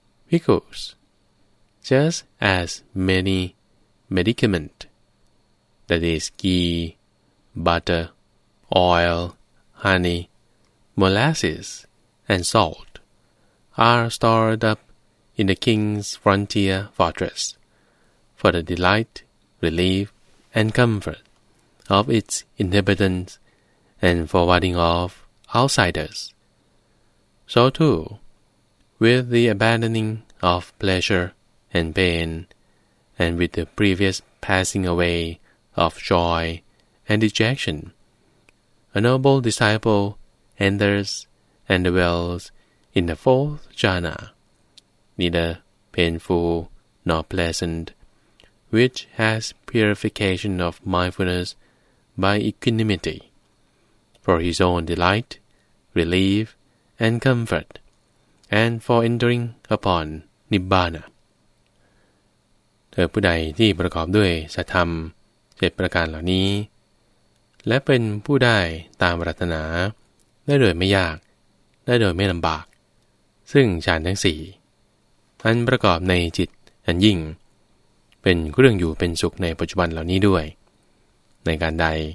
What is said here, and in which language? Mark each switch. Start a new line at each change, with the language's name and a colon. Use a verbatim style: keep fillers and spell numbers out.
English: Because just as many medicament that is ghee, butter, oil, honey, molasses, and salt are stored up in the king's frontier fortress for the delight, relief, and comfort of its inhabitants and for warding off outsiders. So too, with the abandoning of pleasure and pain, and with the previous passing away of joy and dejection, a noble disciple enters and dwells in the fourth jhana, neither painful nor pleasant, which has purification of mindfulness by equanimity, for his own delight, relief. and comfort, and for entering upon Nibbana.
Thai: เธอผู้ใดที่ประกอบด้วยสัทธรรมเจ็ดประการเหล่านี้และเป็นผู้ได้ตามปรารถนาได้โดยไม่ยากได้โดยไม่ลำบากซึ่งฌานทั้งสี่อันประกอบในจิตอันยิ่งเป็นเครื่องอยู่เป็นสุขในปัจจุบันเหล่านี้ด้วยในการใด